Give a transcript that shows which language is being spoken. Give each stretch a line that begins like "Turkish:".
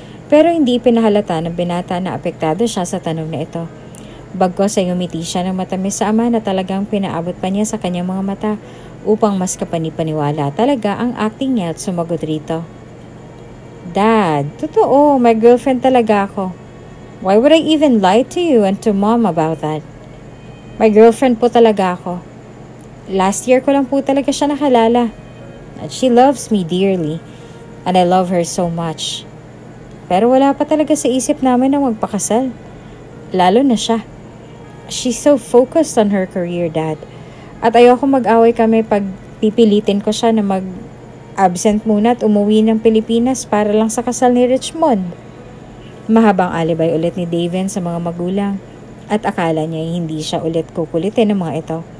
Filipino: Pero hindi pinahalata ng binata na apektado siya sa tanong na ito. Bagkos ay umiti siya ng matamis sa ama na talagang pinaabot pa niya sa kanyang mga mata upang mas kapanipaniwala talaga ang acting niya at sumagot rito. Dad, totoo, my girlfriend talaga ako.
English: Why would I even lie to you and to Mom about that?
Filipino: My girlfriend po talaga ako. Last year ko lang po talaga siya nakalala.
English: At she loves me dearly. And I love her so much.
Filipino: Pero wala pa talaga sa isip namin na magpakasal. Lalo na siya.
English: She's so focused on her career, Dad.
Filipino: At ayoko mag-away kami pag pipilitin ko siya na mag-absent muna at umuwi ng Pilipinas para lang sa kasal ni Richmond. Mahabang alibay ulit ni David sa mga magulang at akala niya hindi siya ulit kukulitin ng mga ito.